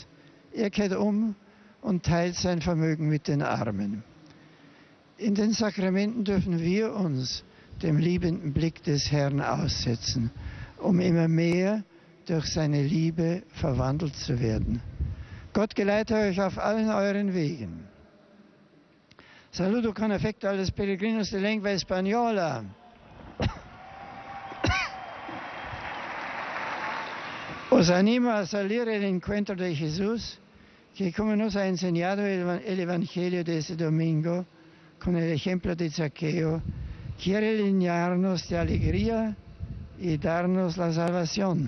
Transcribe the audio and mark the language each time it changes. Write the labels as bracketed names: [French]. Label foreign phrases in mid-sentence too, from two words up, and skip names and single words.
[German] Er kehrt um und teilt sein Vermögen mit den Armen. In den Sakramenten dürfen wir uns dem liebenden Blick des Herrn aussetzen, um immer mehr durch seine Liebe verwandelt zu werden. Gott geleite euch auf allen euren Wegen. [Spanish] Saludo con afecto a los peregrinos de lengua española. Os animo a salir al encuentro de Jesús, que como nos ha enseñado el Evangelio de este domingo, con el ejemplo de Zaqueo, quiere llenarnos de alegría y darnos la salvación.